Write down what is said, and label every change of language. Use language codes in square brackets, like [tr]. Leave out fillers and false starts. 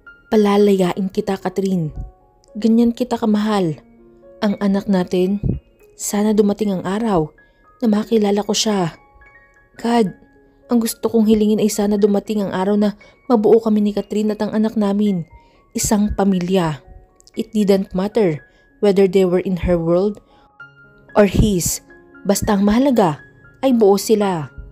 [tl] Palalayain kita, Catherine. Ganyan kita kamahal. Ang anak natin, sana dumating ang araw na makilala ko siya. God, ang gusto kong hilingin ay sana dumating ang araw na mabuo kami ni Catherine at ang anak namin. Isang pamilya. [en] It didn't matter whether they were in her world or his. [tl] Basta ang mahalaga ay buo sila.